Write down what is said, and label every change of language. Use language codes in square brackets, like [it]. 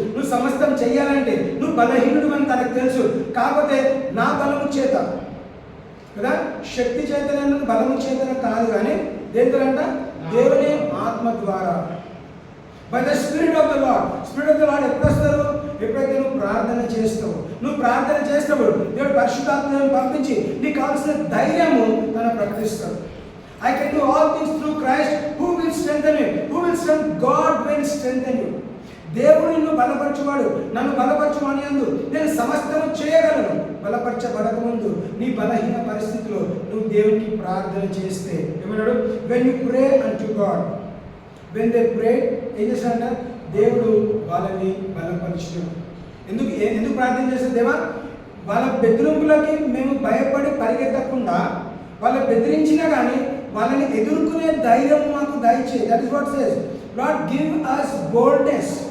[te] నువ్వు సమస్తం చేయాలంటే నువ్వు బలహీనుడు అని తనకు తెలుసు. కాకపోతే నా బలము చేత కదా, శక్తి చేతన బలము చేతన కాదు, కానీ దేంతోనంట? దేవుని ఆత్మ ద్వారా, [en] By the spirit of the Lord. [te] Spirit of the lord ఎప్పుడు వస్తారు? ఎప్పుడైతే నువ్వు ప్రార్థన చేస్తావు. నువ్వు ప్రార్థన చేస్తావు, దేవుడు పరిశుద్ధాత్మను పంపించి నీకు కావాల్సిన ధైర్యము తను ప్రకటిస్తాడు. [en] I can do all things through Christ who will strengthen you. Who will strengthen? God will strengthen you. [te] దేవుడు నిన్ను బలపరచువాడు. నన్ను బలపరచువాని యందు నేను సమస్తము చేయగలను. బలపరచబడక ముందు నీ బలహీన పరిస్థితిలో నువ్వు దేవునికి ప్రార్థన చేస్తే ఏమన్నాడు? [en] when you pray unto God, when they pray, [te] ఏం చేస్తాడంట? దేవుడు వాళ్ళని బలపరచును. ఎందుకు ప్రార్థన చేస్తారు? దేవా వాళ్ళ బెదిరింపులకి మేము భయపడి పరిగెత్తకుండా, వాళ్ళ బెదిరించినా కానీ వాళ్ళని ఎదుర్కొనే ధైర్యం మాకు దయచేయి. [en] That is what says Lord, give us boldness.